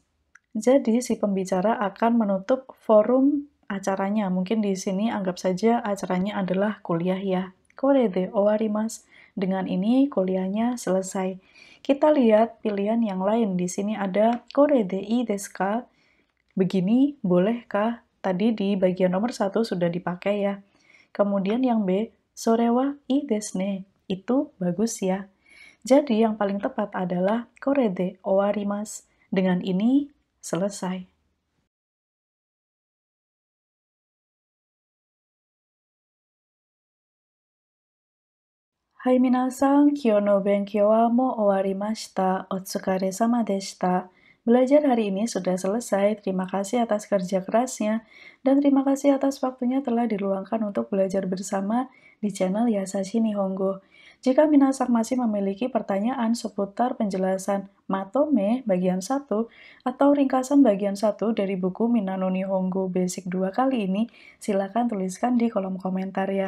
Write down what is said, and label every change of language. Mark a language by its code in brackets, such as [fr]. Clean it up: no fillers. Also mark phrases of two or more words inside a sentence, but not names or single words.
[id] Jadi si pembicara akan menutup forum acaranya. Mungkin di sini anggap saja acaranya adalah kuliah ya. [ja] これで終わります. [id] Dengan ini kuliahnya selesai. Kita lihat pilihan yang lain. Di sini ada [ja] これでいいですか? [id] Begini bolehkah? tadi di bagian nomor 1 sudah dipakai ya. Kemudian yang B, [ja] それはいいですね. [id] Itu bagus ya. Jadi yang paling tepat adalah [ja] これで終わります. [id] Dengan ini selesai. [ja] はい皆さん、今日の勉強はもう終わりました. お疲れ様でした. [id] Belajar hari ini sudah selesai. Terima kasih atas kerja kerasnya dan terima kasih atas waktunya telah diluangkan untuk belajar bersama di channel Yasashi Nihongo. Jika minasan masih memiliki pertanyaan seputar penjelasan Matome bagian 1 atau ringkasan bagian 1 dari buku Minano Nihongo Basic 2 kali ini, silakan tuliskan di kolom komentar ya.